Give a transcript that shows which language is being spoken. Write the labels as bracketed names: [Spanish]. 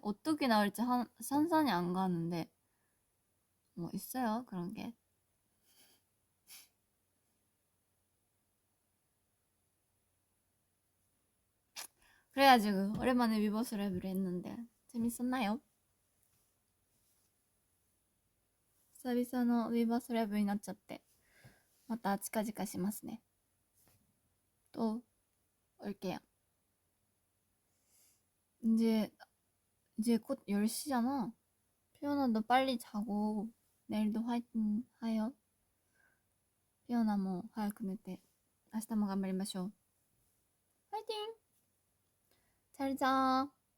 [Korean] 어떻게 나올지 산산이 안 가는데 뭐 있어요 그런 게. 그래가지고 오랜만에 위버스 랩을 했는데 재밌었나요? [Japanese] 久々のウィーバースライブになっちゃってまた近々しますね. [Korean] 또 올게요. 이제 곧 10시잖아. 피오나 너 빨리 자고 내일도 화이팅 하여. [Japanese] 피오나 뭐早く寝て明日も頑張りましょう. [Korean] 화이팅! 잘 자.